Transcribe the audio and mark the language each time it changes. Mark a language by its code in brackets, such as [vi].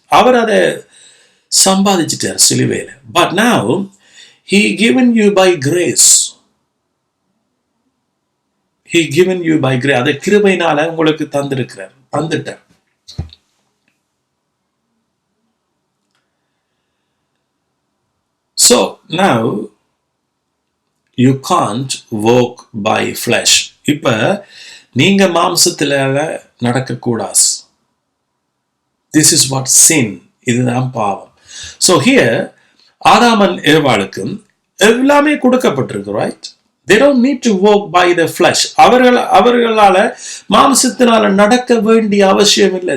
[ta] அவர் அதை சம்பாதிச்சிட்டார் சிலுவையில. [en] But now he given you by grace. He given you by grace. [ta] அதை கிருபையினால உங்களுக்கு தந்துட்டார். [en] So now you can't walk by flesh. [ta] இப்ப நீங்க மாம்சத்துல நடக்கக்கூடாது. [en] This is what sin. [ta] இதுதான் பாவம். So here ஆதாமன் ஏவாளுக்கும் எல்லாமே கொடுக்கப்பட்டிருக்கு. [en] Right? They don't need to walk by the flesh. [ta] அவர்களால மாம்சத்தினால நடக்க வேண்டிய அவசியம் இல்லை.